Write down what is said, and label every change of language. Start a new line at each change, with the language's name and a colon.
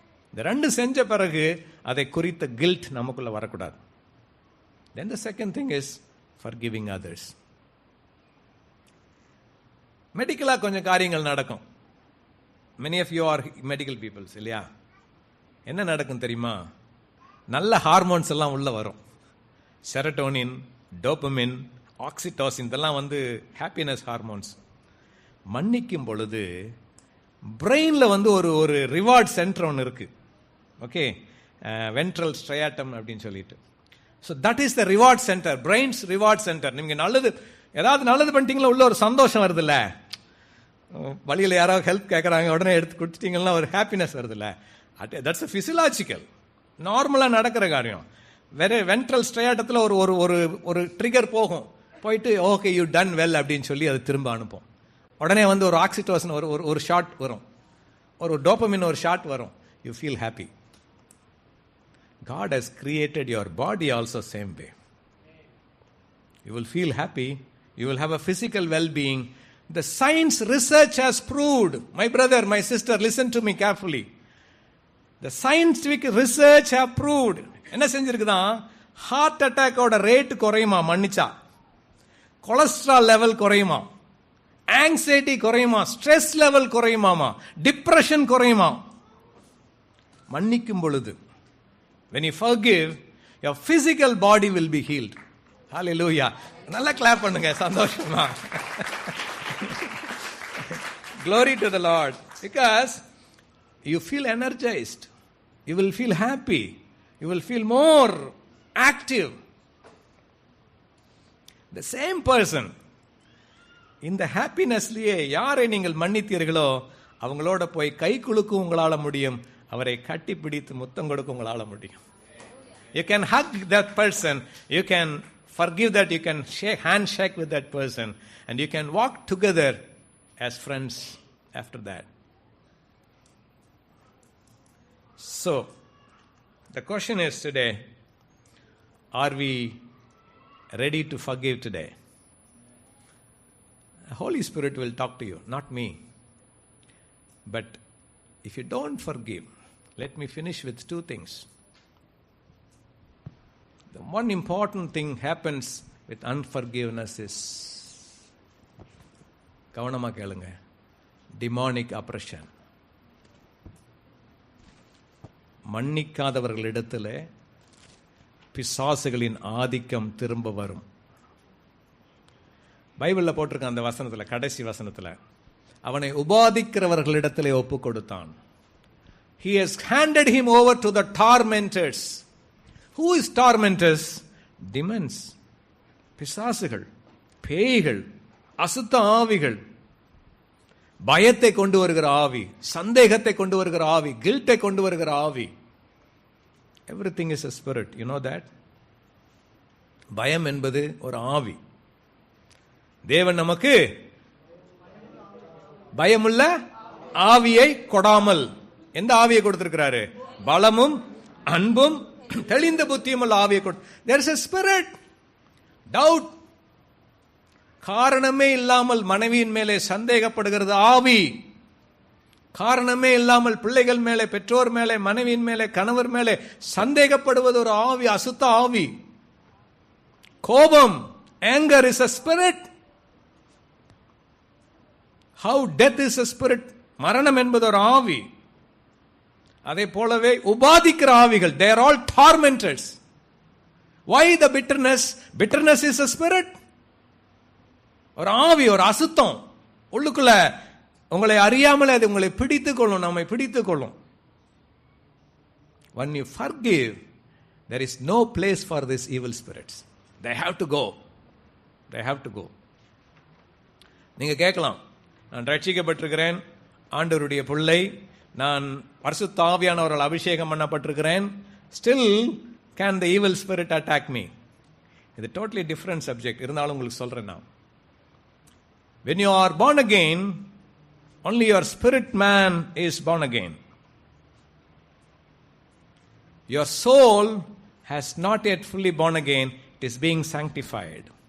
Tamil: இந்த ரெண்டு செஞ்ச பிறகு அதை குறித்த guilt நமக்குள்ள வரக்கூடாது.
English: Then the second thing is forgiving others.
Tamil: மெடிக்கலா கொஞ்சம் காரியங்கள் நடக்கும்.
English: Many of you are medical people,
Tamil: இல்லையா? என்ன நடக்கும் தெரியுமா? நல்ல ஹார்மோன்ஸ் எல்லாம் உள்ள வரும். செரட்டோனின், டோபமின், ஆக்சிடோசின், இதெல்லாம் ஹாப்பினஸ் ஹார்மோன்ஸ். மன்னிக்கும் பொழுது பிரெயின்ல ஒரு ரிவார்ட் சென்டர் ஒன்று இருக்கு.
English: okay, ventral striatum
Tamil: அப்படின்னு சொல்லிட்டு.
English: So that is the reward centre, brain's reward centre.
Tamil: நீங்க ஏதாவது நல்லது பண்ணிட்டீங்களா, உள்ள ஒரு சந்தோஷம் வருதுல்ல. வழியில் யாராவது ஹெல்ப் கேட்குறாங்க, உடனே எடுத்து கொடுத்துட்டீங்கன்னா ஒரு ஹாப்பினஸ் வருதுல்ல.
English: that's a physiological,
Tamil: நார்மலாக நடக்கிற காரியம். வேற வென்ட்ரல் ஸ்ட்ரையாட்டத்தில் ஒரு ட்ரிகர் போயிட்டு
English: okay you done well
Tamil: அப்படின்னு சொல்லி அது திரும்ப அனுப்பும். உடனே ஒரு ஆக்சிடோசன் ஒரு ஷாட் வரும், ஒரு டோபமின் ஒரு ஷாட் வரும்.
English: You feel happy. God has created your body also same way. You will feel happy. You will have a physical well-being. The science research has proved, my brother, my sister, listen to me carefully. The scientific research have proved,
Tamil: என்ன செஞ்சிருக்குதான்? Heart அட்டாக்கோட rate குறையுமா மன்னிச்சா, cholesterol level குறையுமா, anxiety குறையுமா, stress level குறையுமாமா, depression குறையுமா மன்னிக்கும் பொழுது.
English: when you forgive, your physical body will be healed. Hallelujah.
Tamil: நல்லா clap பண்ணுங்க சந்தோஷமா.
English: Glory to the Lord. Because you feel energized, you will feel happy, you will feel more active. The same person,
Tamil: இந்த ஹாப்பினஸ்லயே யாரை நீங்கள் மன்னித்தீர்களோ அவங்களோட போய் கை குலுக்க உங்களால முடியும், அவரை கட்டி பிடித்து முத்தம் கொடுக்க உங்களால முடியும்.
English: You can hug that person, you can forgive that, you can handshake with that person, and you can walk together as friends after that. So, the question is today, are we ready to forgive today? The Holy Spirit will talk to you, not me. But if you don't forgive, let me finish with two things. The one important thing happens with unforgiveness is,
Tamil: கவனமா கேளுங்க,
English: demonic oppression.
Tamil: மன்னிக்காதவர்களிடத்தில் பிசாசுகளின் ஆதிக்கம் திரும்ப வரும். பைபிள்ல போட்டிருக்க அந்த வசனத்துல, கடைசி வசனத்துல, அவனை உபாதிக்கிறவர்களிடத்திலே ஒப்பு கொடுத்தான்.
English: He has handed him over to the tormentors. Who is tormentors?
Tamil: Demons, பிசாசுகள், பேய்கள், அசுத்த ஆவிகள், பயத்தை கொண்டு வருகிற ஆவி, சந்தேகத்தை கொண்டு வருகிற ஆவி, கில்ட்டை கொண்டு வருகிற ஆவி.
English: Everything is a spirit, you know that?
Tamil: பயம் என்பது ஒரு ஆவி. தேவன் நமக்கு பயமுள்ள ஆவியை கொடாமல் எந்த ஆவியை கொடுத்திருக்கிறாரு? பலமும் அன்பும் தெளிந்த புத்தியும் உள்ள ஆவியை கொடு.
English: There is a spirit. Doubt.
Tamil: காரணமே இல்லாமல் மனைவியின் மேலே சந்தேகப்படுகிறது ஆவி. காரணமே இல்லாமல் பிள்ளைகள் மேலே, பெற்றோர் மேலே, மனைவியின் மேலே, கணவர் மேலே சந்தேகப்படுவது ஒரு ஆவி, அசுத்த ஆவி.
English: கோபம், anger is a spirit. How death is a spirit.
Tamil: மரணம் என்பது ஒரு ஆவி. அதே போலவே உபாதிக்கிற ஆவிகள்,
English: they are all tormentors. Why the bitterness? Bitterness is a spirit.
Tamil: ஒரு ஆவி, ஒரு அசுத்தம் உள்ளுக்குள்ள உங்களை அறியாமலே அது உங்களை பிடித்துக் கொள்ளும், நம்மை பிடித்துக் கொள்ளும்.
English: When you forgive, there is no place for these evil spirits. They have to go. They have to go.
Tamil: நீங்க கேட்கலாம், நான் ரட்சிக்கப்பட்டிருக்கிறேன், ஆண்டவருடைய பிள்ளை, நான் பரிசுத்த ஆவியானவரால் அபிஷேகம் பண்ணப்பட்டிருக்கிறேன்,
English: still can the evil spirit attack me?
Tamil: இது
English: totally different subject.
Tamil: இருந்தாலும் உங்களுக்கு சொல்றேன் நான்.
English: When you are born again, only your spirit man is born again. Your soul has not yet fully born again. It is being sanctified.